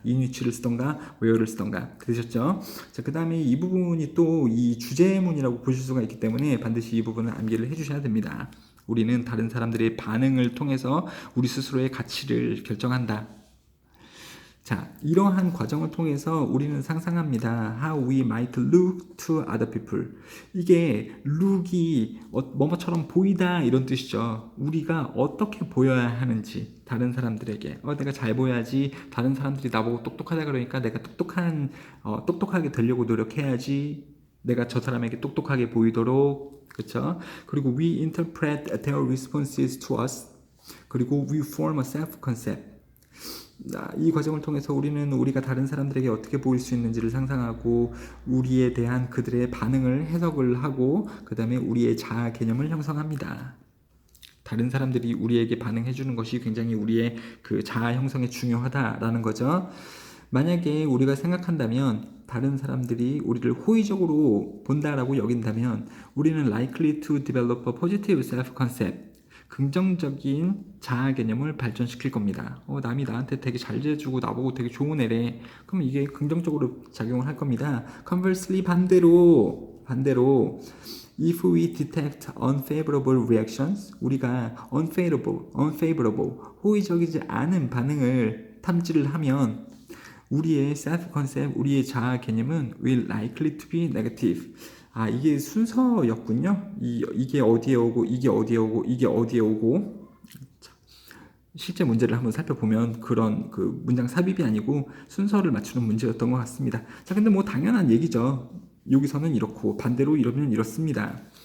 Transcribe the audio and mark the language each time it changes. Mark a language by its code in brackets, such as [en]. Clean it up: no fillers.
[ko] in which를 쓰던가 where를 쓰던가. 되셨죠? 자, 그 다음에 이 부분이 또 이 주제문이라고 보실 수가 있기 때문에 반드시 이 부분을 암기를 해주셔야 됩니다. 우리는 다른 사람들의 반응을 통해서 우리 스스로의 가치를 결정한다. 자, 이러한 과정을 통해서 우리는 상상합니다. [en] How we might look to other people. [ko] 이게 look이 뭐뭐처럼 보이다 이런 뜻이죠. 우리가 어떻게 보여야 하는지 다른 사람들에게 내가 잘 보여야지. 다른 사람들이 나보고 똑똑하다 그러니까 내가 똑똑하게 되려고 노력해야지. 내가 저 사람에게 똑똑하게 보이도록 그렇죠? 그리고 [en] we interpret their responses to us. [ko] 그리고 [en] we form a self-concept. [ko] 이 과정을 통해서 우리는 우리가 다른 사람들에게 어떻게 보일 수 있는지를 상상하고 우리에 대한 그들의 반응을 해석을 하고 그 다음에 우리의 자아 개념을 형성합니다. 다른 사람들이 우리에게 반응해 주는 것이 굉장히 우리의 그 자아 형성에 중요하다라는 거죠. 만약에 우리가 생각한다면 다른 사람들이 우리를 호의적으로 본다라고 여긴다면 우리는 [en] likely to develop a positive self-concept. [ko] 긍정적인 자아 개념을 발전시킬 겁니다. 남이 나한테 되게 잘 대해주고 나보고 되게 좋은 애래. 그럼 이게 긍정적으로 작용을 할 겁니다. [en] Conversely [ko] 반대로 [en] if we detect unfavorable reactions, [ko] 우리가 [en] unfavorable, [ko] 호의적이지 않은 반응을 탐지를 하면 우리의 [en] self-concept, [ko] 우리의 자아 개념은 [en] will likely to be negative. [ko] 이게 순서였군요. 이게 어디에 오고, 이게 어디에 오고, 이게 어디에 오고. 실제 문제를 한번 살펴보면 그런 그 문장 삽입이 아니고 순서를 맞추는 문제였던 것 같습니다. 자, 근데 뭐 당연한 얘기죠. 여기서는 이렇고 반대로 이러면 이렇습니다.